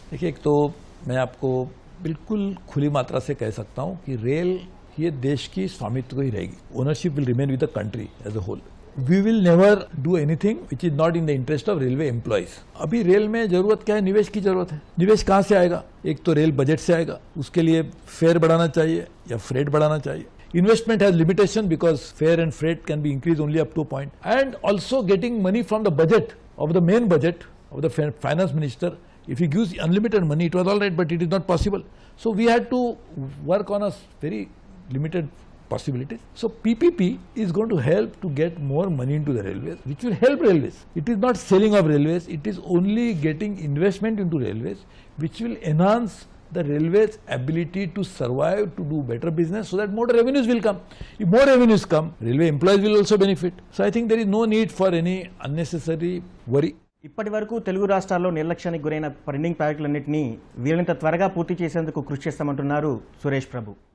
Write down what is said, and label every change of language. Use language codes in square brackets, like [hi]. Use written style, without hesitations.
[hi] देखिए, एक तो मैं आपको बिल्कुल खुली मात्रा से कह सकता हूँ कि रेल ये देश की स्वामित्व ही रहेगी। [en] Ownership will remain with the country as a whole. We will never do anything which is not in the interest of railway employees. [hi] अभी रेल में जरूरत क्या है? निवेश की जरूरत है। निवेश कहाँ से आएगा? एक तो रेल बजट से आएगा, उसके लिए फेयर बढ़ाना चाहिए या फ्रेट बढ़ाना चाहिए। [en] Investment has limitation because fare and freight can be increased only up to a point. And also getting money from the budget, of the main budget of the finance minister. If he gives unlimited money, it was all right, but it is not possible. So we had to work on a very limited possibilities. So PPP is going to help to get more money into the railways, which will help railways. It is not selling of railways, it is only getting investment into railways, which will enhance the railways ability to survive, to do better business, so that more revenues will come. If more revenues come, railway employees will also benefit. So I think there is no need for any unnecessary worry. [te] ఇప్పటి వరకు తెలుగు రాష్ట్రాల్లో నిర్లక్ష్యానికి గురైన pending ప్రాజెక్టులన్నింటినీ వీలైనంత త్వరగా పూర్తి చేసేందుకు కృషి చేస్తామంటున్నారు సురేష్ ప్రభు.